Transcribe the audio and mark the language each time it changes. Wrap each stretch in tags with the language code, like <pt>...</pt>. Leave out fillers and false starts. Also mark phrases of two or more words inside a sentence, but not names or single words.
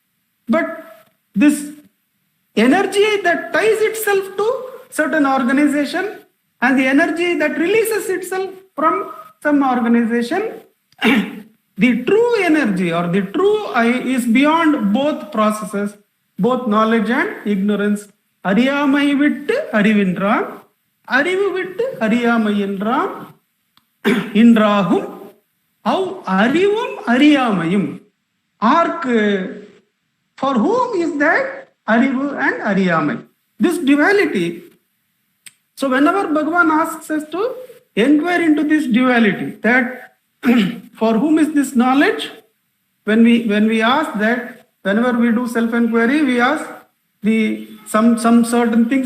<en>But this energy that ties itself to certain organization and the energy that releases itself from some organization. The true energy or the true I is beyond both processes, both knowledge and ignorance.</en> <ta>அறியாமை விட்டு அறிவின்றாம், அறிவு விட்டு அறியாமை என்றாம் இன்றாகும் அவ் அறிவும் அறியாமையும். ஆர்க்கு,</ta> <en>for whom is that arivu and ariyamai? This duality. So whenever Bhagavan asks us to inquire into this duality, that for whom is this knowledge? When we ask that, whenever we do self-inquiry, we ask some certain things.</en>